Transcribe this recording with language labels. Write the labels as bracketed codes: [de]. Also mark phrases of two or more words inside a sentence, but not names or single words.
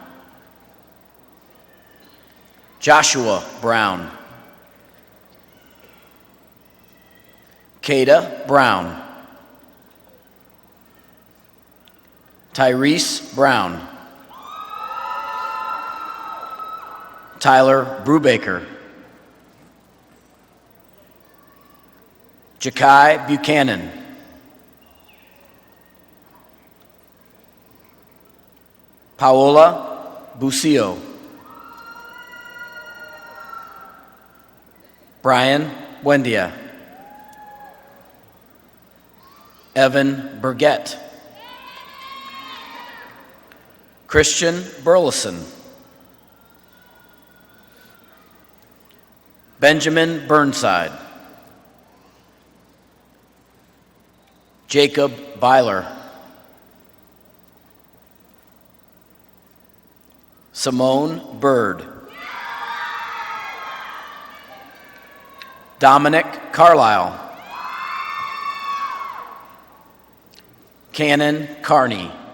[en] Joshua Brown. Kada Brown. Tyrese Brown. Tyler Brubaker. Jakai Buchanan. Paola Bucio. Brian Buendia. Evan Burgett. Christian Burleson. Benjamin Burnside. Jacob Byler. Simone Bird. Dominic Carlisle. Cannon Carney.